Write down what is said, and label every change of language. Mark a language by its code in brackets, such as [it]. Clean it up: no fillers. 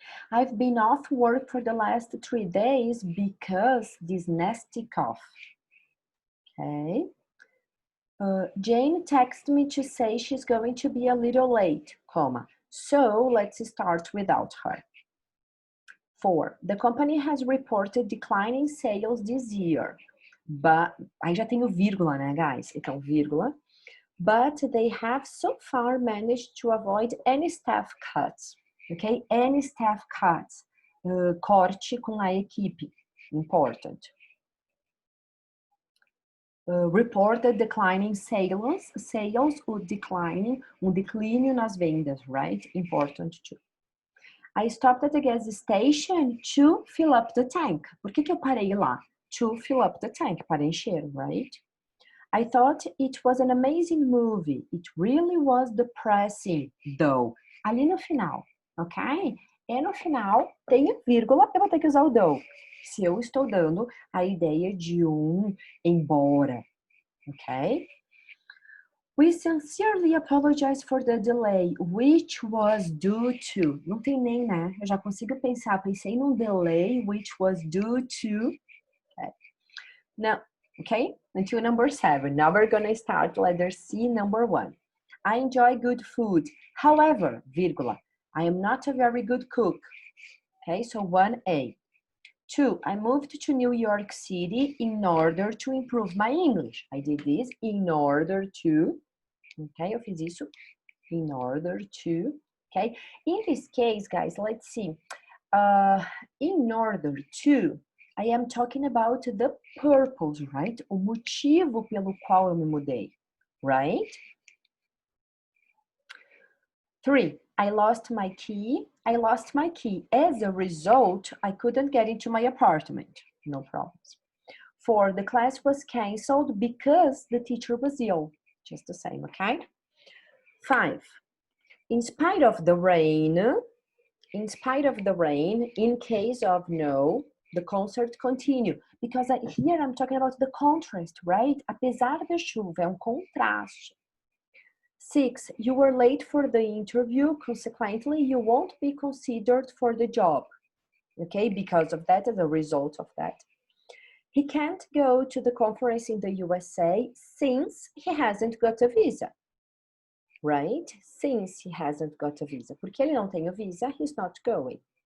[en] I've been off work for the last 3 days because this nasty cough. Okay. Jane texted me to say she's going to be a little late, comma. So let's start without her. 4, the company has reported declining sales this year. [pt] But, aí já tem o vírgula, né, guys? Então, vírgula. [en] But they have so far managed to avoid any staff cuts. Okay? Any staff cuts. [pt] Corte com a equipe. [en] Important. Reported declining sales, o declining, [pt] declínio nas vendas, [en] right? Important too. I stopped at the gas station to fill up the tank. [pt] Por que eu parei lá? [en] To fill up the tank, [pt] para encher, [en] right? I thought it was an amazing movie. It really was depressing, though. [pt] Ali no final, ok? E no final, tem vírgula, eu vou ter que usar o though. Se eu estou dando a ideia de embora, ok? [en] We sincerely apologize for the delay, which was due to. [pt] Não tem nem, né? Eu já consigo pensar. Pensei num [en] delay, which was due to. Okay. Now, okay? Until number 7. Now we're gonna start letter C, number 1. I enjoy good food. However, vírgula, I am not a very good cook. Okay, so 1A. 2, I moved to New York City in order to improve my English. I did this in order to, okay, [pt] eu fiz isso, [en] in order to, okay. In this case, guys, let's see. In order to, I am talking about the purpose, right? [pt] O motivo pelo qual eu me mudei, [en] right? 3, I lost my key. As a result, I couldn't get into my apartment. No problems. 4, the class was canceled because the teacher was ill. Just the same, okay? 5, in spite of the rain, in case of no, the concert continue. Because here I'm talking about the contrast, right? [pt] Apesar da chuva, é um contraste. [en] 6, you were late for the interview, consequently, you won't be considered for the job. Okay, because of that, as a result of that. He can't go to the conference in the USA since he hasn't got a visa. Right? Since he hasn't got a visa. [pt] Porque ele não tem a visa, [en] he's not going.